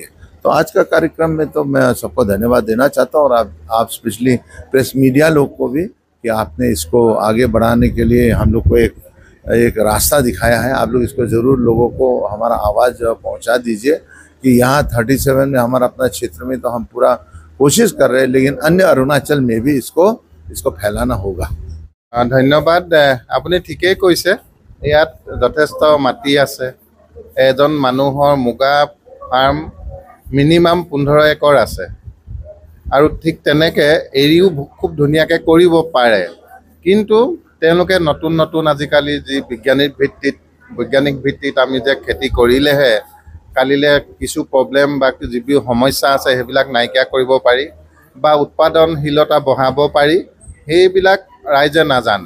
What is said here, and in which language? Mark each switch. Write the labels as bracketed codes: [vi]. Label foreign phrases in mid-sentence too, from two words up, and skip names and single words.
[hi] तो आज का कार्यक्रम में तो मैं सबको धन्यवाद देना चाहता हूँ, और आप [en] specially press media [hi] लोग को भी, कि आपने इसको आगे बढ़ाने के लिए हम लोग को एक रास्ता दिखाया है। आप लोग इसको ज़रूर लोगों को हमारा आवाज़ पहुंचा दीजिए कि यहाँ 37 में हमारा अपना क्षेत्र में तो हम पूरा कोशिश कर रहे हैं, लेकिन अन्य अरुणाचल में भी इसको फैलाना होगा। [as] धन्यवाद। আপুনি ঠিকেই কৈছে, ইয়াত যথেষ্ট মাটি আছে। এজন মানুহৰ মুগা [en] farm minimum [as] 15 একৰ আছে, আৰু ঠিক তেনেকৈ এৰিও খুব ধুনীয়াকৈ কৰিব পাৰে। কিন্তু তেওঁলোকে নতুন নতুন আজিকালি যি বৈজ্ঞানিক ভিত্তিত আমি যে খেতি কৰিলেহে কালিলৈ কিছু প্ৰব্লেম বা যিবোৰ সমস্যা আছে সেইবিলাক নাইকিয়া কৰিব পাৰি বা উৎপাদনশীলতা বঢ়াব পাৰি, সেইবিলাক ৰাইজে নাজানে।